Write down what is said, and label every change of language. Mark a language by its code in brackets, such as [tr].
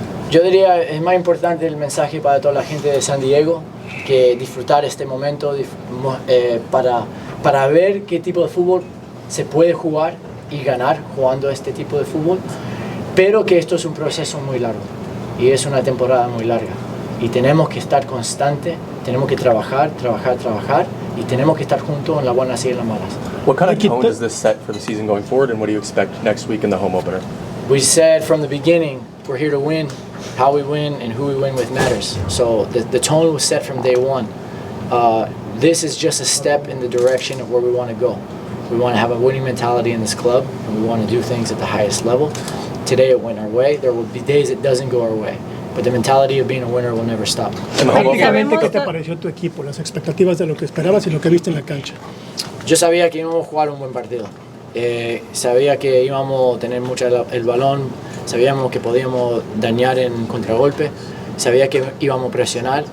[es] Yo diría es más importante el mensaje para toda la gente de San Diego, que disfrutar este momento para ver qué tipo de fútbol se puede jugar y ganar jugando este tipo de fútbol, pero que esto es un proceso muy largo y es una temporada muy larga y tenemos que estar constante, tenemos que trabajar y tenemos que estar juntos en las buenas y en las malas. [en] What kind of tone does this set for the season going forward, and what do you expect next week in the home opener? We said from the beginning, we're here to win. How we win and who we win with matters. So the tone was set from day one. This is just a step in the direction of where we want to go. We want to have a winning mentality in this club, and we want to do things at the highest level. Today it went our way. There will be days it doesn't go our way. But the mentality of being a winner will never stop. [es] Prácticamente, ¿qué te pareció tu equipo? Las expectativas de lo que esperabas y lo que viste en la cancha. Yo sabía que íbamos a jugar un buen partido. Sabía que íbamos a tener mucho el balón, sabíamos que podíamos dañar en contragolpe, sabía que íbamos a presionar.